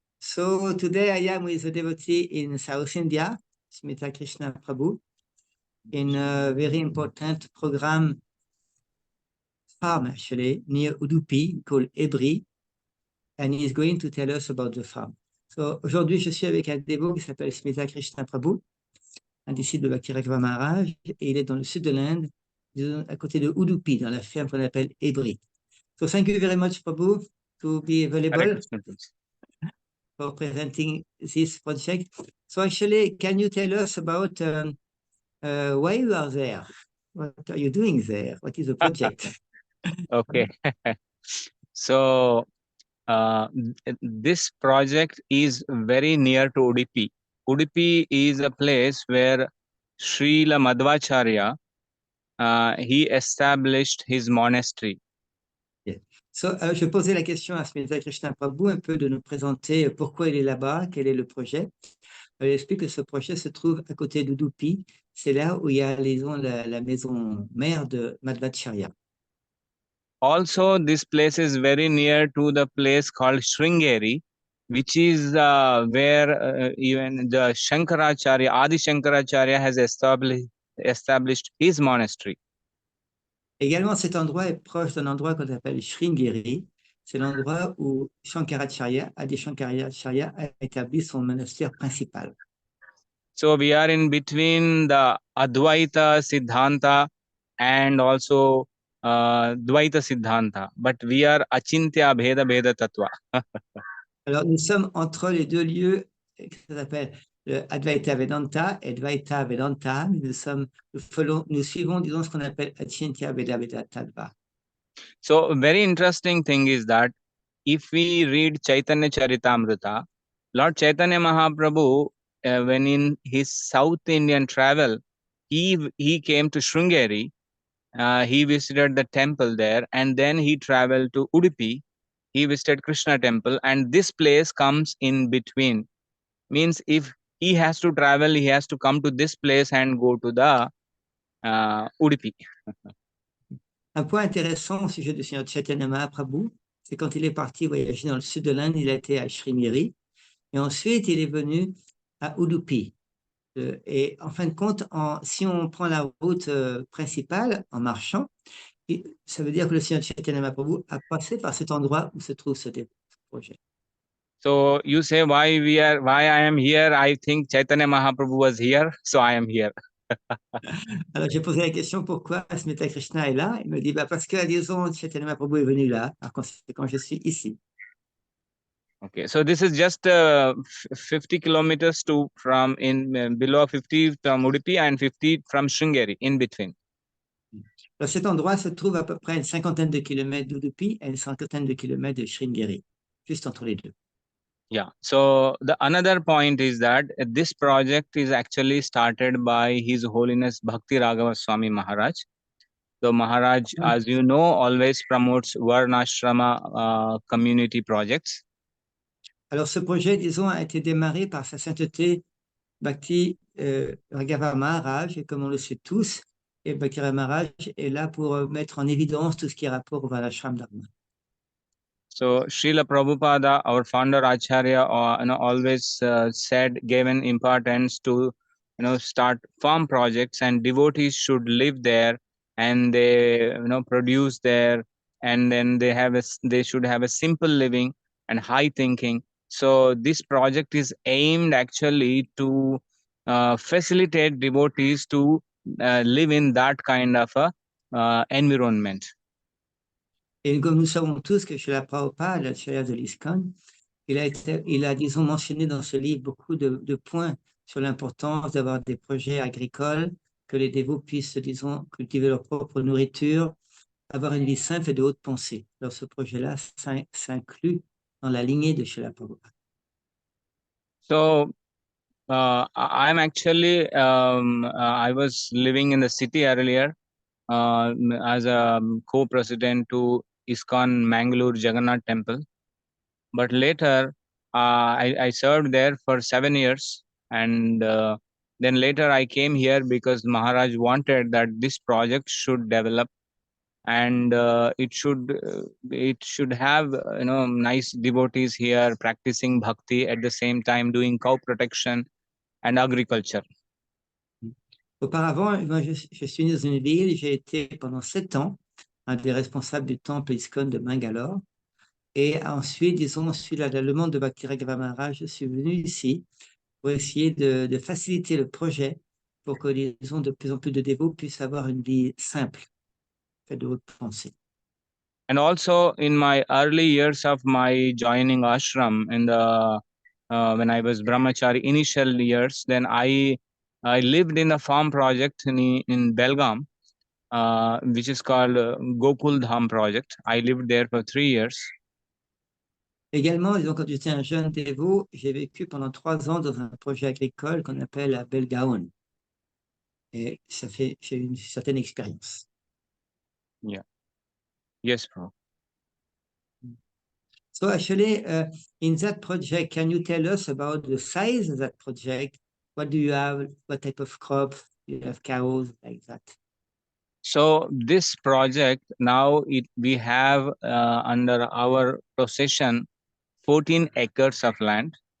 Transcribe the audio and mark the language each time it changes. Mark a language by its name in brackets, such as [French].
[English] So today I am with a devotee in South India, Smitha Krishna Prabhu, in a very important program farm actually near Udupi called Hebri, and he is going to tell us about the farm. [French] So aujourd'hui je suis avec un dévot qui s'appelle Smitha Krishna Prabhu, un disciple de Bhakti-Raghava Maharaj, et il est dans le sud de l'Inde, à côté de Udupi, dans la ferme qu'on appelle Hebri. [English] So thank you very much Prabhu to be Hare available Krishna, Prabhuji. for presenting this project. So actually, can you tell us about why you are there? What are you doing there? What is the project? Okay. So, this project is very near to Udupi. Udupi is a place where Srila Madhvacharya, he established his monastery. Yeah. [French] So, je posais la question à Smitha Krishna Prabhu un peu de nous présenter pourquoi il est là-bas, quel est le projet. Il explique que ce projet se trouve à côté d'Udupi. C'est là où il y a la maison mère de Madhvacharya. [English] Also, this place is very near to the place called Sringeri, which is where even the Shankaracharya, Adi Shankaracharya has established his monastery. [French] Également, cet endroit est proche d'un endroit qu'on appelle Sringeri. C'est l'endroit où Shankaracharya, Adi Shankaracharya, a établi son monastère principal. [English] So we are in between the Advaita Siddhanta and also Dvaita Siddhanta, but we are Achintya Bheda Bheda Tattva. [French] Alors, nous sommes entre les deux lieux qui s'appellent le Advaita Vedanta et Dvaita Vedanta. Nous suivons, disons, ce qu'on appelle Achintya Veda Veda Tattva. [English] So a very interesting thing is that if we read Chaitanya Charitamrita, Lord Chaitanya Mahaprabhu, when in his South Indian travel, he came to Sringeri, he visited the temple there, and then he traveled to Udupi, he visited Krishna temple, and this place comes in between. Means if he has to travel, he has to come to this place and go to the Udupi. [French] Un point intéressant au sujet de Sri Chaitanya Mahaprabhu, c'est quand il est parti voyager dans le sud de l'Inde, il a été à Sringeri, et ensuite il est venu à Udupi. Et en fin de compte, si on prend la route principale en marchant, ça veut dire que le Seigneur Chaitanya Mahaprabhu a passé par cet endroit où se trouve ce projet. [English] So you say why I am here? I think Chaitanya Mahaprabhu was here, so I am here. [French] Alors j'ai posé la question pourquoi Smitha Krishna est là. Il me dit parce que la liaison de Chaitanya Mahaprabhu est venue là. Par conséquent, je suis ici. [English] Okay, so this is just 50 kilometers from below 50 from Udupi and 50 from Sringeri, in between. [French] Alors, cet endroit se trouve à peu près à une cinquantaine de kilomètres d'Udupi et une cinquantaine de kilomètres de Sringeri, juste entre les deux. [English] Yeah. So the another point is that this project is actually started by His Holiness Bhakti Raghava Swami Maharaj. So Maharaj, as you know, always promotes Varnashrama community projects. [French] Alors ce projet, disons, a été démarré par sa sainteté Bhakti Raghava Maharaj, et comme on le sait tous, et Bhakti Raghava Maharaj est là pour mettre en évidence tout ce qui est rapport au Varnashram Dharma. [English] So Srila Prabhupada, our founder Acharya, always given importance to start farm projects, and devotees should live there and they produce there, and then they should have a simple living and high thinking. So this project is aimed actually to facilitate devotees to live in that kind of a environment. [French] Et comme nous savons tous que chez la Prabhupada, le chef de l'Iskcon, il a, disons, mentionné dans ce livre beaucoup de points sur l'importance d'avoir des projets agricoles, que les dévots puissent, disons, cultiver leur propre nourriture, avoir une vie simple et de haute pensée. Alors ce projet-là s'inclut dans la lignée de chez la Prabhupada. [English] So I'm actually I was living in the city earlier as a co-president to Iskcon Mangalore Jagannath Temple, but later I served there for 7 years, and Then later I came here because Maharaj wanted that this project should develop, and it should have nice devotees here practicing bhakti, at the same time doing cow protection and agriculture. [French] Auparavant, moi, je suis né dans une ville, j'ai été pendant 7 ans un des responsables du temple Iskcon de Bangalore. Et ensuite, disons, suite à la demande de Bhakti-Raghuva Maharaj, je suis venu ici pour essayer de faciliter le projet pour que, disons, de plus en plus de dévots puissent avoir une vie simple, faite de haute pensée. [English] And also in my early years of my joining ashram in the when I was brahmachari initial years, then I lived in a farm project in Belgaum, which is called Gokul Dham project. I lived there for 3 years. [French] Également, disons, quand j'étais un jeune dévot, j'ai vécu pendant 3 ans dans un projet agricole qu'on appelle la Belgaon. Et j'ai eu une certaine expérience. [English] Yeah. Yes, bro. So actually, in that project, can you tell us about the size of that project? What do you have? What type of crop? Do you have cows, like that? So this project now we have under our possession 14 acres of land.